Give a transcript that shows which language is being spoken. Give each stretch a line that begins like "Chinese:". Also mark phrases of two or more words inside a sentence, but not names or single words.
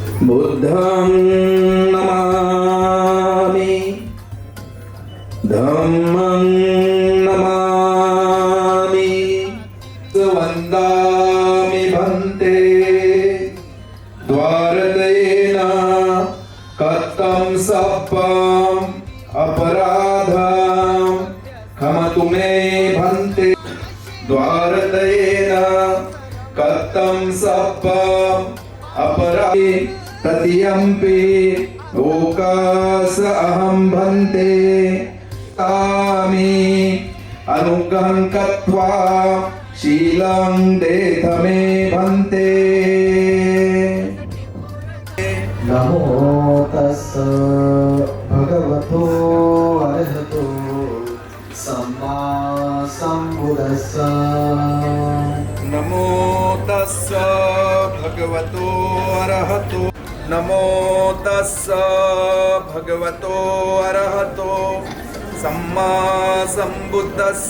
Pali: बुद्धं नमामि धम्मं नमामि वन्दामि भन्ते द्वारकेन कथं सप्पम् अपराधं क्षमतु मे भन्ते द्वारकेन कथं सप्पम् अपराधे प्रतियम्पि लोकास अहं भन्ते तामि अनुग्रहं कृत्वा शीलं देथ मे भन्ते। नमो तस्स भगवतो अरहतो सम्मा सम्बुद्धस्स। नमो तस्स भगवतो अरहतो नमो तस्स भगवतो अरहतो सम्मा सम्बुद्धस्स।